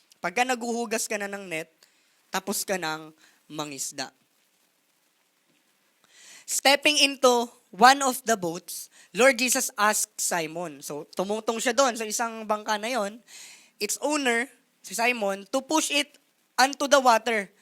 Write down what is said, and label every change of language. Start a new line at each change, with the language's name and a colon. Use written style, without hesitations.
Filipino: Pagka naguhugas ka na ng net, tapos ka ng mangisda.
English: Stepping into one of the boats, Lord Jesus asked Simon.
Filipino: So, tumutong siya doon sa isang bangka na yon.
English: Its owner, si Simon, to push it onto the water.